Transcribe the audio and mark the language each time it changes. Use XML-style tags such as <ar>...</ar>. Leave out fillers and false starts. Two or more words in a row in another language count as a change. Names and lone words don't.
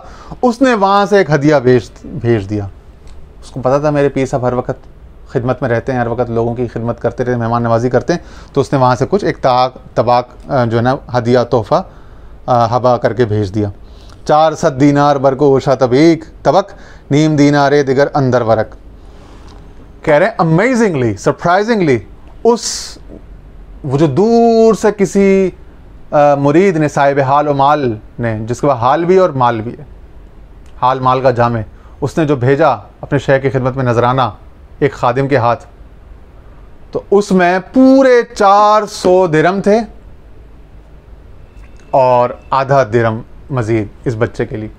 <ur>اس نے وہاں سے ایک ہدیہ بھیج دیا. اس کو پتا تھا میرے پیر صاحب ہر وقت خدمت میں رہتے ہیں، ہر وقت لوگوں کی خدمت کرتے رہتے ہیں، مہمان نوازی کرتے ہیں. تو اس نے وہاں سے کچھ ایک طباق جو ہے نا ہدیہ تحفہ ہبا کر کے بھیج دیا.</ur> <fa>400 دینار برکو اوشا طبق نیم دینار دیگر اندر ورق.</fa> <ur>کہہ رہے ہیں</ur> <en>amazingly, surprisingly,</en> <ur>وہ جو دور سے کسی مرید نے، صاحب حال و مال نے، جس کے پاس حال بھی اور مال بھی ہے، حال مال کا جامع، اس نے جو بھیجا اپنے شیخ کی خدمت میں نذرانہ ایک خادم کے ہاتھ، تو اس میں پورے 400 درہم تھے اور آدھا درہم مزید اس بچے کے لیے.</ur>